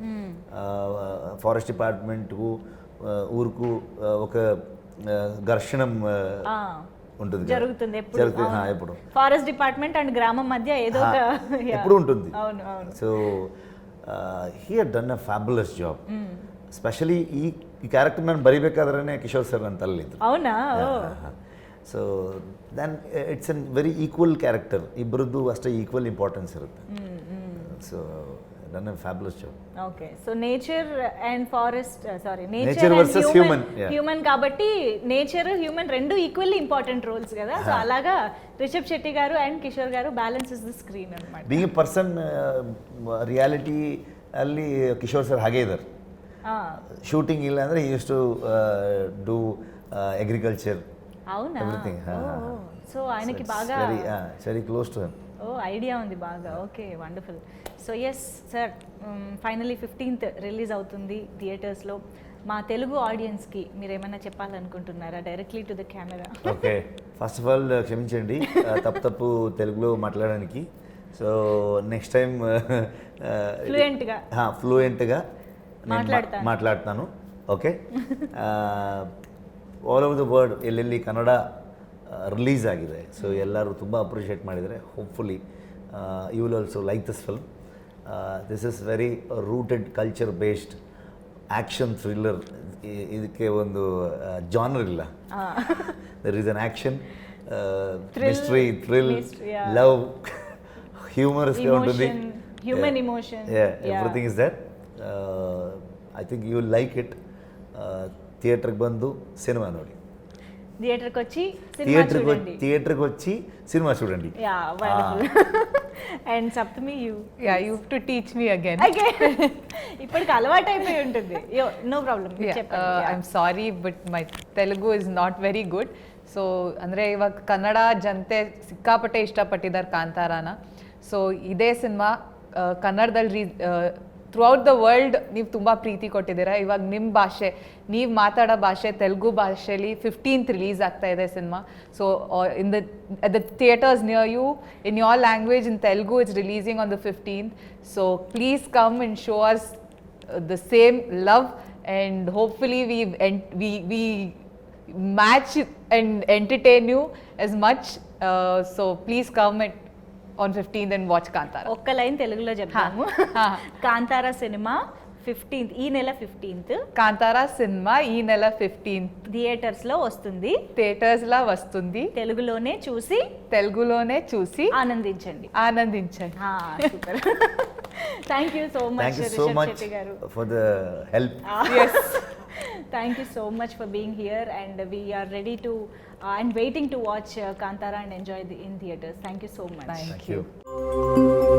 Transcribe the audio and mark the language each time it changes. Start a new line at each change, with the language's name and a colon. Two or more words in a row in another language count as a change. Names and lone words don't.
English: Forest department
Telugu: కు ఊరుకు ఒక ఘర్షణం ఉంటుంది, జరుగుతుంది ఎప్పుడు.
English: forest department and
Telugu: గ్రామం మధ్య ఏదో ఒక ఎప్పుడు ఉంటుంది. అవును అవును.
English: సో he had done a fabulous job.
Kannada: ಸ್ಪೆಷಲಿ ಈ ಕ್ಯಾರೆಕ್ಟರ್ ನಾನು ಬರಿಬೇಕಾದ್ರೆ ಕಿಶೋರ್ ಸರ್ ನನ್ನ ತಲೆಲಿತ್ತು.
Telugu: అవునా?
English: so then it's an very equal character,
Kannada: ಇಬ್ಬರದ್ದು ಅಷ್ಟೇ ಈಕ್ವಲ್ ಇಂಪಾರ್ಟೆನ್ಸ್ ಇರುತ್ತೆ.
English: ಸೊ done a fabulous job. Okay, so nature and forest, nature versus
Telugu: human కాబట్టి
English: nature human
Telugu: రెండు
English: equally important roles
Telugu: కదా. సో అలాగా రిషబ్ శెట్టి గారు అండ్ కిషోర్ గారు
English: balances the screen
Telugu: అన్నమాట.
English: being a person
Kannada: ರಿಯಾಲಿಟಿ ಅಲ್ಲಿ ಕಿಶೋರ್ ಸರ್ ಹಾಗೆ ಇದ್ದಾರೆ. ಶೂಟಿಂಗ್ ಇಲ್ಲ ಅಂದರೆ
English: use to do agriculture.
Telugu: అవునా? ఎవ్రీథింగ్. సో ఆయనకి బాగా
English: very close to him.
Telugu: ఐడియా ఉంది బాగా.
English: okay, wonderful. so yes sir, finally
Telugu: 15th రిలీజ్ అవుతుంది థియేటర్స్లో. మా తెలుగు ఆడియన్స్కి మీరు ఏమైనా చెప్పాలనుకుంటున్నారా
English: directly to the camera? okay, first of all
Telugu: క్షమించండి తప్పు తెలుగులో మాట్లాడడానికి.
English: so next time
Telugu: ఫ్లూయెంట్గా ಮಾತಾಡ್ತಾನು.
English: okay, all over the world
Kannada: ಎಲ್ಲೆಲ್ಲಿ ಕನ್ನಡ ರಿಲೀಸ್ ಆಗಿದೆ, ಸೊ ಎಲ್ಲರೂ ತುಂಬ ಅಪ್ರಿಷಿಯೇಟ್ ಮಾಡಿದರೆ.
English: hopefully you will also like this film. this is very rooted culture based action thriller.
Kannada: ಇದಕ್ಕೆ ಒಂದು ಜಾನರ್ ಇಲ್ಲ.
English: there is an action, mystery, thrill, love,
Telugu: హ్యూమరస్గా ఉంటుంది.
English: human emotion, everything is there. I think you will like it.
Kannada: థియేటర్కి ಬಂದು సినిమా ನೋಡಿ,
Telugu: థియేటర్కి వచ్చి సినిమా చూడండి. అండ్ సప్తమి,
English: you have to teach me again.
Telugu: ఇప్పటికి అలవాటు అయిపోయి ఉంటుంది.
English: no problem. I am sorry but my Telugu is not very good.
Kannada: ಸೊ ಅಂದರೆ ಇವಾಗ ಕನ್ನಡ ಜನತೆ ಸಿಕ್ಕಾಪಟ್ಟೆ ಇಷ್ಟಪಟ್ಟಿದ್ದಾರೆ ಕಾಂತಾರಾನ. ಸೊ ಇದೇ ಸಿನಿಮಾ ಕನ್ನಡದಲ್ಲಿ
English: throughout the world
Kannada: ನೀವು ತುಂಬ ಪ್ರೀತಿ ಕೊಟ್ಟಿದ್ದೀರಾ. ಇವಾಗ ನಿಮ್ಮ ಭಾಷೆ, ನೀವು ಮಾತಾಡೋ ಭಾಷೆ ತೆಲುಗು ಭಾಷೆಯಲ್ಲಿ 15th ರಿಲೀಸ್ ಆಗ್ತಾ ಇದೆ ಸಿನಿಮಾ.
English: ಸೊ at the theaters near you, in your language, in Telugu, it's releasing on the 15th. So please come and show us the same love, and hopefully we match and entertain you as much. So please come on 15th and watch Kantara.
Telugu: ఒక్క లైన్ తెలుగులో చెప్తాము. కాంతారా సినిమా 15th, ఈ నెల 15th కాంతారా సినిమా ఈ నెల 15th థియేటర్స్ లో వస్తుంది. థియేటర్స్ లా వస్తుంది. తెలుగులోనే చూసి ఆనందించండి.
English: super. thank you so much రిషబ్ శెట్టి గారు for the help. Yes. Thank you so much for being here, and we are ready to and waiting to watch Kantara and enjoy in theaters. Thank you so much. Thank you.